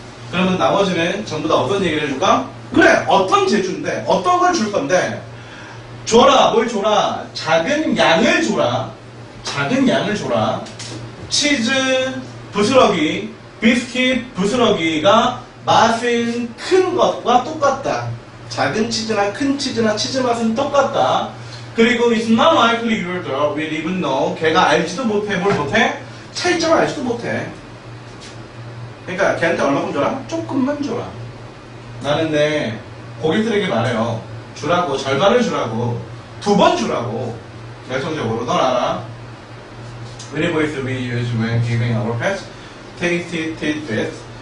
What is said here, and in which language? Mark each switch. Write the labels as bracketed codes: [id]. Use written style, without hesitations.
[ko] 그러면 나머지는 전부 다 어떤 얘기를 해줄까? 그래 어떤 제주인데 어떤 걸 줄 건데 줘라. 뭘 줘라? 작은 양을 줘라. 작은 양을 줘라. 치즈 부스러기 비스킷 부스러기가 맛은 큰 것과 똑같다. 작은 치즈나 큰 치즈나 치즈 맛은 똑같다. [en] 그리고 it's not likely your dog will even know. [ko] 걔가 알지도 못해. 뭘 못해? 차이점을 알지도 못해. 그러니까 걔한테 얼마큼 줘라? 조금만 줘라. 나는 내 고객들에게 말해요. 주라고. 절반을 주라고. 2번 주라고. 결정적으로 넌 알아. [en] Variables we use when giving our pets tasty tidbits.